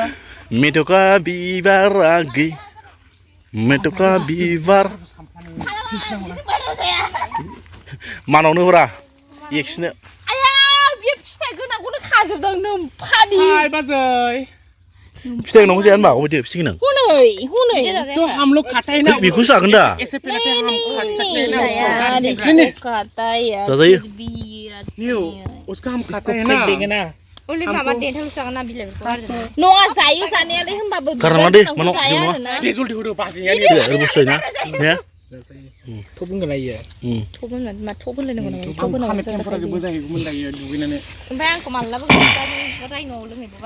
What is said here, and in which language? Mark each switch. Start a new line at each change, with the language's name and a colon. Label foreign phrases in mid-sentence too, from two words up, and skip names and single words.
Bodo: मेथ'खा बिबार आगै मेथ'खा बिबार मानावनो हरा एक्सनो आया बे फिथाइ गोनांखौनो खाजोबदों नोमफानि हाय बाजै फिथाइ गोनांखौ जाया होनबा अबे फिथाइ गोनां हनै
Hindi: तो हम लोग खाते हैं ना
Bodo: बेखौसो जागोन दा
Hindi: ऐसे पहले हम खा सकते हैं ना
Bodo: जाजायो
Hindi: न्यू उसका हम खाते हैं ना
Bodo: ओनलि माबा देन्थाल जागोन ना बिलाइफोरखौ नङा जायो जानायालाय होमबाबो गारनाङा दे मानाव जाया नङा आरोना दे जल्दी हरो बाजैया बुस्थु ना ने थब बुंगोन आयो थब होनना मा थब होनलायनांगौ नामा थब आं होनांगौ खानाय टेम्परारिबो जाहैगौमोन दायो दुगैनानै ओमफ्राय आंखौ मालाबा रायन'आव लोंहैबाबा